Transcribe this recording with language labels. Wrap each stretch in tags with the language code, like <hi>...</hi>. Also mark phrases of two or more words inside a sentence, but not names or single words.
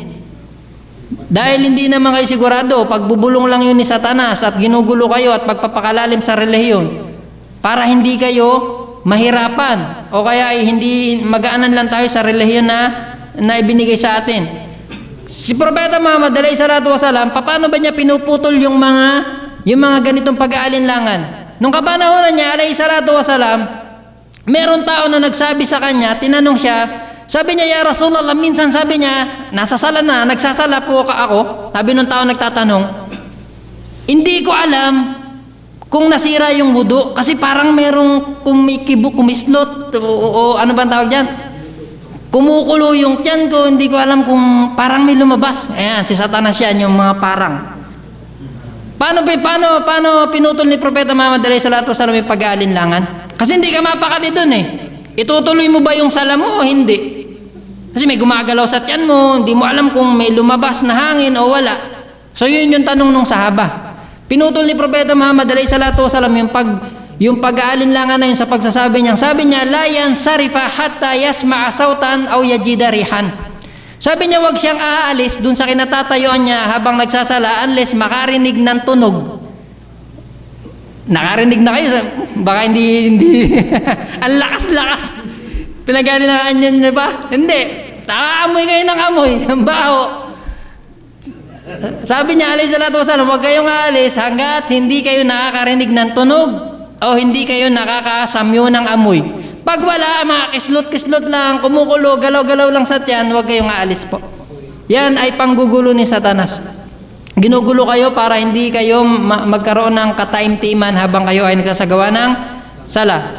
<tl>Dahil hindi naman kayo sigurado, pagbubulong lang yun ni Satanas at ginugulo kayo at pagpapakalalim sa relihiyon para hindi kayo mahirapan o kaya ay hindi magaanan lang tayo sa relihiyon na ibinigay sa atin. Si Propeta Muhammad</tl> <ar>عليه الصلاة والسلام,</ar> <tl>paano ba niya pinuputol yung mga ganitong pag-aalinlangan? Nung kapanahonan niya</tl> <ar>عليه الصلاة والسلام,</ar> <tl>meron tao na nagsabi sa kanya, tinanong siya, sabi niya,</tl> <ar>يا رسول الله,</ar> <tl>minsan sabi niya, nasa sala na, nagsasala po ako. Sabi nung tao nagtatanong, hindi ko alam kung nasira yung wudu kasi parang merong kumislot o ano bang tawag dyan? Kumukulo yung tiyan ko, hindi ko alam kung parang may lumabas. Ayan, si Satanas yan, yung mga parang. Paano pinutol ni Propeta Muhammad</tl> <ar>عليه الصلاة والسلام</ar> <tl>yung pag-aalinlangan? Kasi hindi ka mapakali dun eh. Itutuloy mo ba yung sala mo o hindi? Kasi may gumagalaw sa tiyan mo, hindi mo alam kung may lumabas na hangin o wala. So yun yung tanong nung sahaba. Pinutol ni Propeta Muhammad</tl> <ar>عليه الصلاة والسلام</ar> <tl>yung pag-aalinlangan na yun sa pagsasabi niya. Sabi niya,</tl> <ar>لا ينصرف حتى يسمع صوتا أو يجد ريحا.</ar> <tl>Sabi niya, wag siyang aalis dun sa kinatatayuan niya habang nagsasala unless makarinig ng tunog. Nakarinig na kayo, baka hindi ang lakas-lakas. Pinag-aalinlangan niyo ba? Hindi. Nakaamoy kayo ng amoy, ng baho. Sabi niya,</tl> <ar>عليه الصلاة والسلام,</ar> <tl>huwag kayong aalis hanggat hindi kayo nakakarinig ng tunog o hindi kayo nakakasamyo ng amoy. Pag wala, mga kislot-kislot lang, kumukulo, galaw-galaw lang sa tiyan, huwag kayong aalis po. Yan ay panggugulo ni Satanas. Ginugulo kayo para hindi kayo magkaroon ng kataimtiman habang kayo ay nagsasagawa ng sala.</tl>